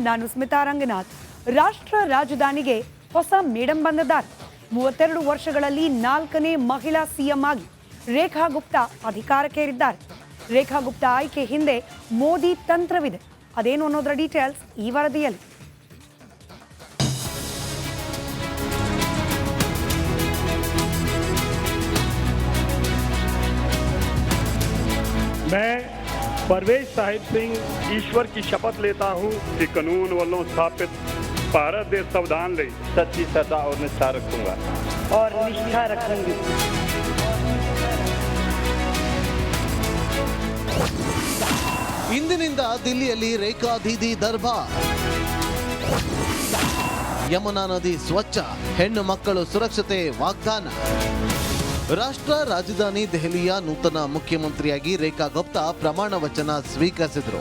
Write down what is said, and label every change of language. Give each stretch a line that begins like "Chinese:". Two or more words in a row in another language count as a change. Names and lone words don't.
Kannada: ನಾನು ಸ್ಮಿತಾ ರಂಗನಾಥ್. ರಾಷ್ಟ್ರ ರಾಜಧಾನಿಗೆ ಹೊಸ ಮೇಡಂ ಬಂದಿದ್ದಾರೆ. 32 ವರ್ಷಗಳಲ್ಲಿ 4ನೇ ಮಹಿಳಾ ಸಿಎಂ ಆಗಿ ರೇಖಾ ಗುಪ್ತಾ ಅಧಿಕಾರಕ್ಕೇರಿದ್ದಾರೆ. ರೇಖಾ ಗುಪ್ತಾ ಆಯ್ಕೆ ಹಿಂದೆ ಮೋದಿ ತಂತ್ರವಿದೆ. ಅದೇನು ಅನ್ನೋದರ ಡೀಟೇಲ್ಸ್ ಈ ವರದಿಯಲ್ಲಿ.
Hindi: मैं परवेज साहिब सिंह ईश्वर की शपथ लेता हूं कि कानून वालों स्थापित भारत देश संविधान ले सच्ची श्रद्धा और निष्ठा रखूंगा और निष्ठा रखूंगी।
Kannada: ಇಂದಿನಿಂದ ದಿಲ್ಲಿಯಲ್ಲಿ ರೇಖಾ ದೀದಿ ದರ್ಬಾರ್. ಯಮುನಾ ನದಿ ಸ್ವಚ್ಛ, ಹೆಣ್ಣು ಮಕ್ಕಳು ಸುರಕ್ಷತೆ ವಾಗ್ದಾನ. ರಾಷ್ಟ್ರ ರಾಜಧಾನಿ ದೆಹಲಿಯ ನೂತನ ಮುಖ್ಯಮಂತ್ರಿಯಾಗಿ ರೇಖಾ ಗುಪ್ತಾ ಪ್ರಮಾಣ ವಚನ ಸ್ವೀಕರಿಸಿದರು.